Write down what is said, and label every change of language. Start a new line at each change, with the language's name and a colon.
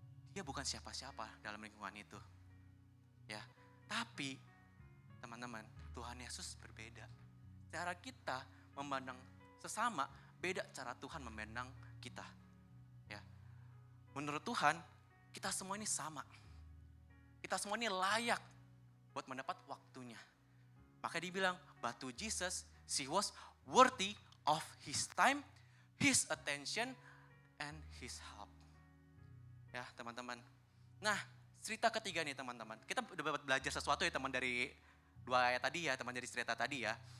Indonesian: Dia bukan siapa-siapa dalam lingkungan itu. Ya, tapi teman-teman, Tuhan Yesus berbeda. Cara kita memandang sesama beda cara Tuhan memandang kita. Ya. Menurut Tuhan, kita semua ini sama. Kita semua ini layak buat mendapat waktunya. Maka dibilang,
English: but to Jesus, she was worthy of his time, his attention, and his help.
Indonesian: Ya teman-teman. Nah, cerita ketiga nih teman-teman. Kita udah belajar sesuatu ya teman dari 2 ayat tadi ya, teman dari cerita tadi ya.